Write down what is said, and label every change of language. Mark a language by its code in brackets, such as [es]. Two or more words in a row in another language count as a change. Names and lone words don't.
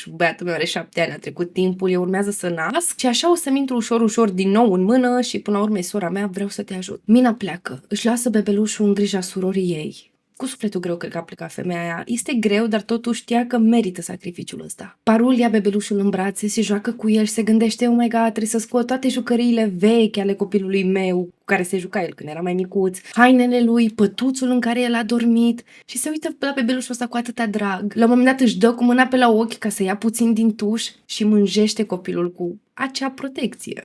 [ro] Băiatul meu are 7 ani, a trecut timpul, eu urmează să nasc și așa o să-mi intru ușor din nou în mână și până la urmă sora mea, vreau să te ajut. Mina pleacă, își lasă bebelușul în grija surorii ei. Cu sufletul greu cred că a plecat femeia aia. Este greu, dar totuși știa că merită sacrificiul ăsta. Parul ia bebelușul în brațe, se joacă cu el și se gândește, [en] oh my god, [ro] trebuie să scot toate jucăriile vechi ale copilului meu, cu care se juca el când era mai micuț, hainele lui, pătuțul în care el a dormit și se uită la bebelușul ăsta cu atâta drag. La un moment dat își dă cu mâna pe la ochi ca să ia puțin din tuș și mânjește copilul cu acea protecție.